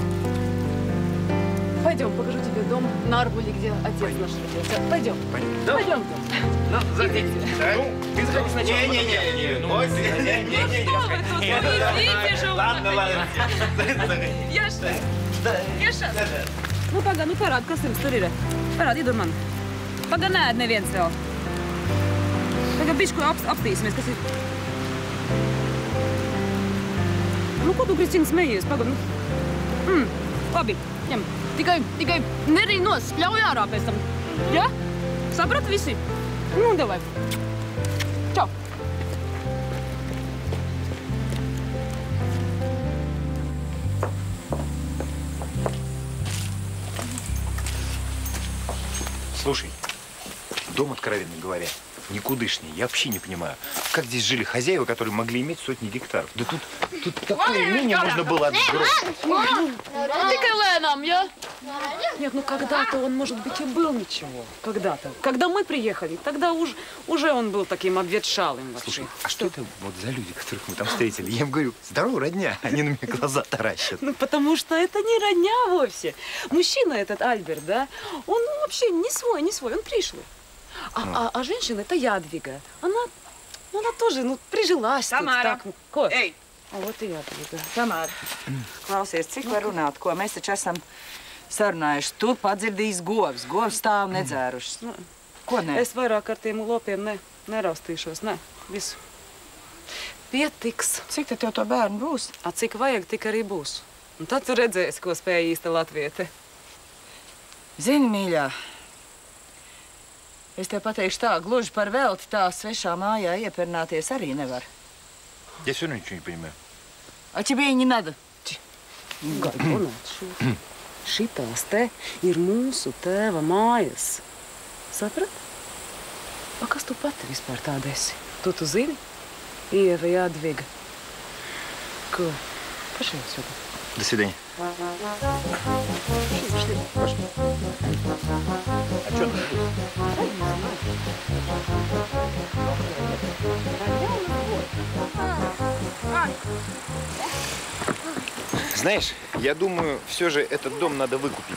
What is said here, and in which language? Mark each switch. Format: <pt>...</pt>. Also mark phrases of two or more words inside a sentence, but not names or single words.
<ru>Пойдем, покажу тебе дом на Арбуле, где отец наш родился. Пойдем. Пойдем. Ну, заходите. Ну, ты заходи сначала. Не-не-не. Ну, что вы тут? Идите же. Ладно. Я сейчас.</ru> <lv>Nu, pagaid, nu parādi, kas jums tur ir. Parādi, iedod man. Pagaid, nē, neviens vēl. Tagad bišķi apstīsimies, kas ir. Nu, ko tu, Kristīna, smejies? Pagaid, nu. Labi, ņem. Tikai nerīn nos, spļauj ārā pēc tam. Ja? Saprat visi? Nu, davai. Čau.</lv> <ru>Слушай, дом, откровенно говоря, никудышний. Я вообще не понимаю, как здесь жили хозяева, которые могли иметь сотни гектаров. Да тут такое имение можно было отгрохать.</ru> <lv>Tikai lēnām, ja?</lv> <ru>Нет, ну когда-то он, может быть, и был ничего. Когда-то. Когда мы приехали, тогда уже он был таким обветшалым вообще. Слушай, а что это вот за люди, которых мы там встретили? Я им говорю, здорово, родня. Они на меня глаза таращат. Ну, потому что это не родня вовсе. Мужчина этот, Альберт, да, он вообще не свой, он пришлый. А женщина, это Ядвига. Она тоже, ну, прижилась Tamāra. тут. Так, ko?</ru> <lv>Ej,</lv> <ru>Вот и Ядвига.</ru> <lv>Tamāra, klausies, cik var runāt, ko mēs taču esam sarunājuši. Tur padzirdījis govs, govs stāv nedzērušas. Ko ne? Es vairāk ar tiem lopiem neraustīšos, ne, visu. Pietiks. Cik tad tev to bērnu būs? A cik vajag, tik arī būs. Un tad tu redzēsi, ko spēja īsta latviete. Zini, mīļā, es tev pateikšu tā, gluži par velti tā svešā mājā iepērnāties arī nevar.</lv> <ru>Я все равно ничего не понимаю. A тебе и не надо.</ru> <lv>Galvenais, šitās te ir mūsu tēva mājas. Saprat? O kas tu pati vispār tāda esi? Tu zini? Ieva, Jadviga. Ko?</lv> <ru>Пошли отсюда. До свидания. Пошли. Пошли. А что надо будет? Знаешь, я думаю, все же этот дом надо выкупить.</ru>